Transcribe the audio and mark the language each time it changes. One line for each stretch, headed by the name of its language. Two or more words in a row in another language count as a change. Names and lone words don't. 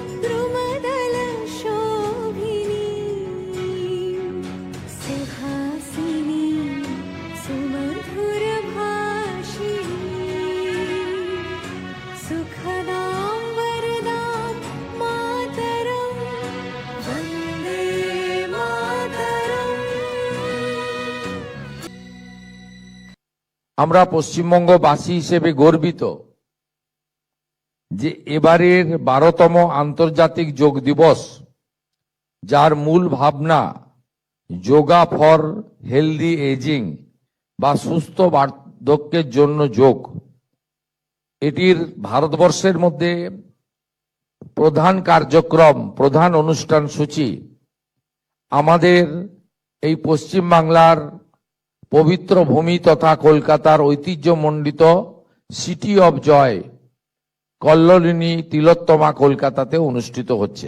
Sanskrit: द्रुमदलशोभिनीं सुहासिनीं सुमधुरभाषिणीं सुखदां वरदां मातरं वन्दे मातरम्।
Bangla: আমরা পশ্চিমবঙ্গবাসী হিসেবে গর্বিত যে এবারের 12তম আন্তর্জাতিক যোগ দিবস, যার মূল ভাবনা
English: yoga for healthy ageing
Bangla: বা সুস্থ বার্ধক্যের জন্য যোগ, এটির ভারতবর্ষের মধ্যে প্রধান কার্যক্রম, প্রধান অনুষ্ঠান সূচি আমাদের এই পশ্চিমবাংলার পবিত্র ভূমি তথা কলকাতার ঐতিহ্যমণ্ডিত
English: City of Joy
Bangla: কল্লোলিনী তিলোত্তমা কলকাতাতে অনুষ্ঠিত হচ্ছে।